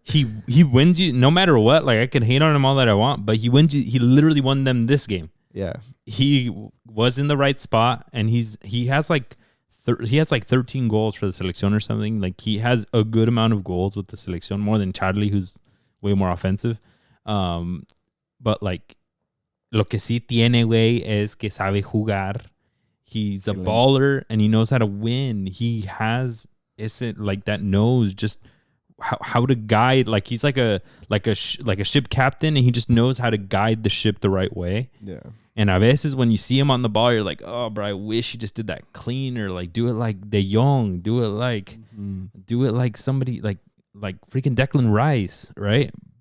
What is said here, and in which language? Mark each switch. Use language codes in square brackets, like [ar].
[en] He wins you no matter what. Like, I can hate on him all that I want, but he wins you. He literally won them this game. Yeah. He was in the right spot, and he has like 13 goals for the selección or something. Like, he has a good amount of goals with the selección, more than Charlie, who's way more offensive. [es] But like, lo que sí tiene, güey, es que sabe jugar. [en] He's a baller, and he knows how to win. He has like that knows just how to guide. Like, he's like a ship captain, and he just knows how to guide the ship the right way. Yeah. And a veces when you see him on the ball, you're like, oh, bro, I wish he just did that clean, or like do it like De Jong, do it like somebody like freaking Declan Rice, right?